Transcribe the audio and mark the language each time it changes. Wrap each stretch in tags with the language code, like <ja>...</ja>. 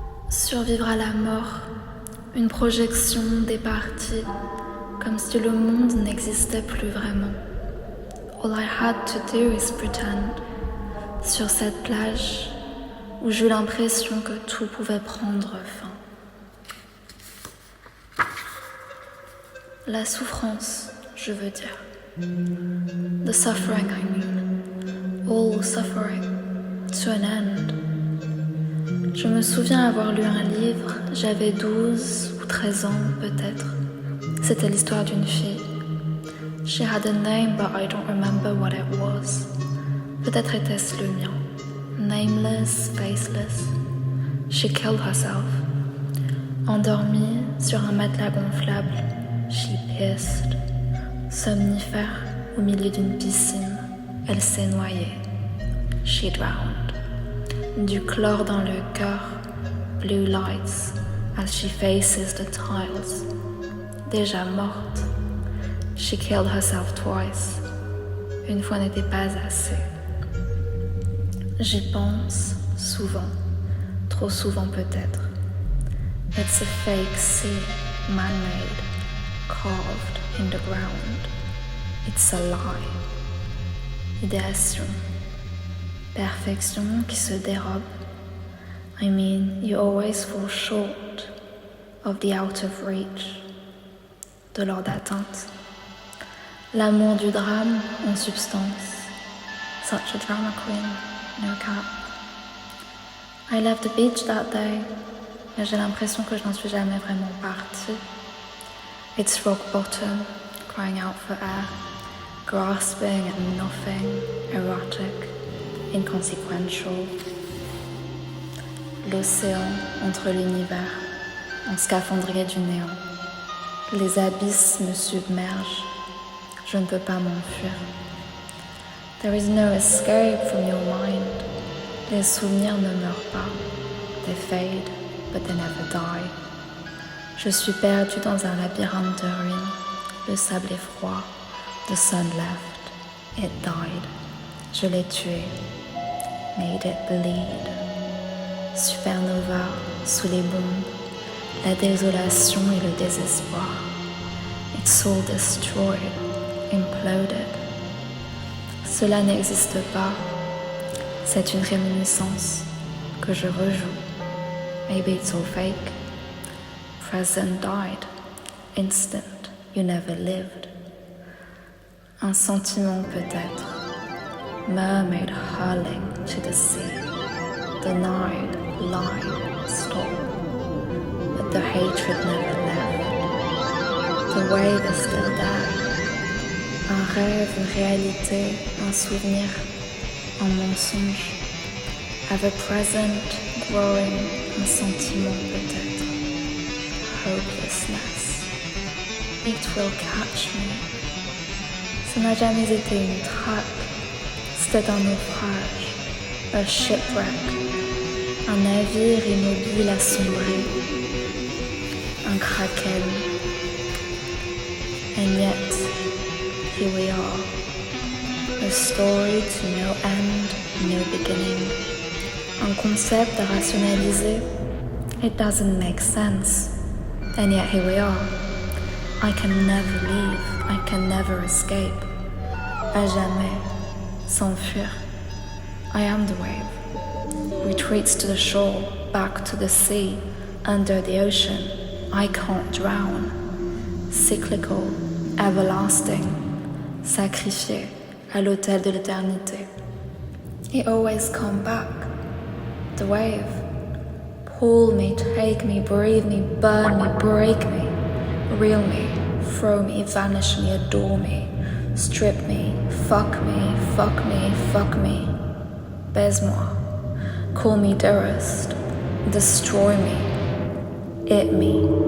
<fr>Survivre à la mort, une projection des parties, comme si le monde n'existait plus vraiment.</fr> <en>All I had to do is pretend.</en> <fr>Sur cette plage où j'eus l'impression que tout pouvait prendre fin. La souffrance, je veux dire.</fr> <en>The suffering, I mean. All suffering, to an end.</en> <fr>Je me souviens avoir lu un livre, j'avais 12 ou 13 ans peut-être. C'était l'histoire d'une fille.</fr> <en>She had a name, but I don't remember what it was.</en> <fr>Peut-être était-ce le mien.</fr> <en>Nameless, faceless. She killed herself.</en> <fr>Endormie sur un matelas gonflable,</fr> <en>she pissed.</en> <fr>Somnifère au milieu d'une piscine, elle s'est noyée.</fr> <en>She drowned.</en> <fr>Du chlore dans le cœur,</fr> <en>blue lights as she faces the tiles.</en> <fr>Déjà morte.</fr> <en>She killed herself twice.</en> <fr>Une fois n'était pas assez. J'y pense souvent, trop souvent peut-être.</fr> <en>It's a fake sea, man-made, carved in the ground. It's a lie. Idéation.</en> <fr>Perfection qui se dérobe.</fr> <en>I mean, you always fall short of the out of reach,</en> <fr>de l'ordre d'atteinte. L'amour du drame en substance.</fr> <en>Such a drama queen, no cap. I left the beach that day,</en> <fr>mais j'ai l'impression que je n'en suis jamais vraiment partie.</fr> <en>It's rock bottom, crying out for air, grasping at nothing, erotic, inconsequential.</en> <fr>L'océan entre l'univers, en scaphandrier du néant. Les abysses me submergent. Je ne peux pas m'enfuir.</fr> <en>There is no escape from your mind.</en> <fr>Les souvenirs ne meurent pas.</fr> <en>They fade, but they never die.</en> <fr>Je suis perdue dans un labyrinthe de ruines. Le sable est froid.</fr> <en>The sun left. It died.</en> <fr>Je l'ai tué.</fr> <en>Made it bleed.</en> <fr>Supernova sous les bombes. La désolation et le désespoir.</fr> <en>It's all destroyed. Imploded.</en> <fr>Cela n'existe pas. C'est une réminiscence que je rejoue.</fr> <en>Maybe it's all fake. Present died. Instant. You never lived.</en> <fr>Un sentiment peut-être.</fr> <en>Mermaid hurling to the sea. Denied, lied, stopped. But the hatred never left. The wave is still there.</en> <fr>Un rêve, une réalité, un souvenir, un mensonge.</fr> <en>Ever present, growing,</en> <fr>un sentiment peut-être.</fr> <en>Hopelessness. It will catch me.</en> <fr>Ça n'a jamais été une trappe. C'était un naufrage,</fr> <en>a shipwreck.</en> <fr>Un navire immobile assombri. Un kraken.</fr> <en>And yet, here we are, a story to no end, no beginning.</en> <fr>Un concept à rationaliser,</fr> <en>it doesn't make sense. And yet here we are. I can never leave, I can never escape.</en> <fr>À jamais, s'enfuir.</fr> <en>I am the wave. Retreats to the shore, back to the sea, under the ocean. I can't drown. Cyclical, everlasting.</en> <fr>Sacrifié à l'autel de l'éternité.</fr> <en>It always come back. The wave. Pull me, take me, breathe me, burn me, break me. Reel me, throw me, vanish me, adore me. Strip me, fuck me, fuck me, fuck me.</en> <fr>Baise-moi.</fr> <en>Call me dearest. Destroy me. Eat me.</en>